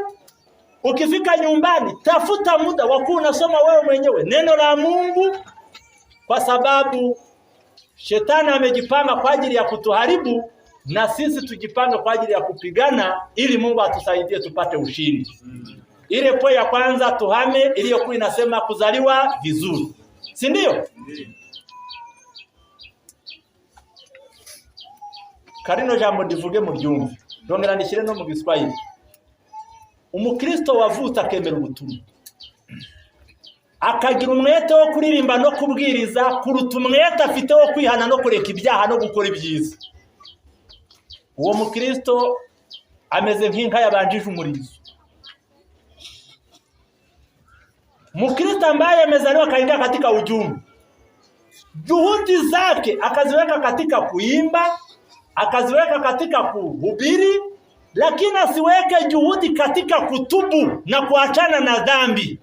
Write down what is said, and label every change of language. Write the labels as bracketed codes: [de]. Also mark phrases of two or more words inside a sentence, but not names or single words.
[sw] Ukifika nyumbani tafuta muda wa unasoma wewe mwenyewe neno la Mungu, kwa sababu shetani amejipanga kwa ajili ya kutuharibu, na sisi tujipanga kwa ajili ya kupigana ili Mungu atusaidie tupate ushindi. Ile poe ya kwanza tuhame iliyokuwa inasema kuzaliwa vizuri, si ndio? [rw] Karino jambo ndivuge mu byumve ndongera ndishire no mu Giswahili. Umukristo wavuta akemera ubutumwa, akagira umwete wo kuririmba no kubwiriza kuruta umwete afite wo kwihana no kureka ibyaha no gukora ibyiza, uwo mukristo ameze nk'inka yabanjije umurizo. [sw] Mkristo ambaye amezaliwa kaingia katika ujumbe, juhudi zake akaziweka katika kuimba, akaziweka katika kuhubiri, lakini asiweke juhudi katika kutubu na kuachana na dhambi.